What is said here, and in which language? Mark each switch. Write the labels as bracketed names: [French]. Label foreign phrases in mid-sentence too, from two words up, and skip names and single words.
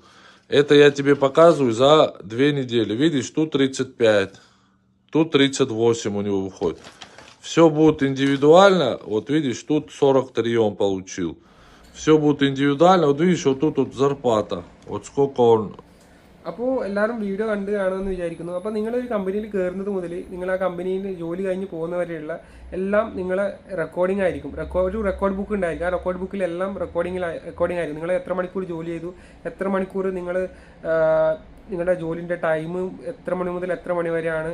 [Russian] Это я тебе показываю за 2 недели. Видишь, тут 35. Тут 38 у него выходит. Все будет индивидуально. Вот видишь, тут 43 он получил. Все будет индивидуально. Вот видишь, вот тут вот зарплата. Вот сколько он. [Malayalam] അപ്പോൾ എല്ലാവരും വീഡിയോ കണ്ട് കാണുമെന്ന് വിചാരിക്കുന്നു. അപ്പോൾ നിങ്ങളൊരു കമ്പനിയിൽ കയറുന്നത് മുതൽ നിങ്ങൾ ആ കമ്പനിയിൽ ജോലി കഴിഞ്ഞ് പോകുന്നവരെയുള്ള എല്ലാം നിങ്ങളെ റെക്കോർഡിംഗ് ആയിരിക്കും. ഒരു [English] record book [Malayalam] ഉണ്ടായിരിക്കും. ആ റെക്കോർഡ് ബുക്കിലെല്ലാം റെക്കോർഡിംഗ് ആയിരിക്കും. നിങ്ങൾ എത്ര മണിക്കൂർ ജോലി ചെയ്തു, എത്ര മണിക്കൂർ നിങ്ങളുടെ ജോലിൻ്റെ ടൈം എത്ര മണി മുതൽ എത്ര മണി വരെയാണ്.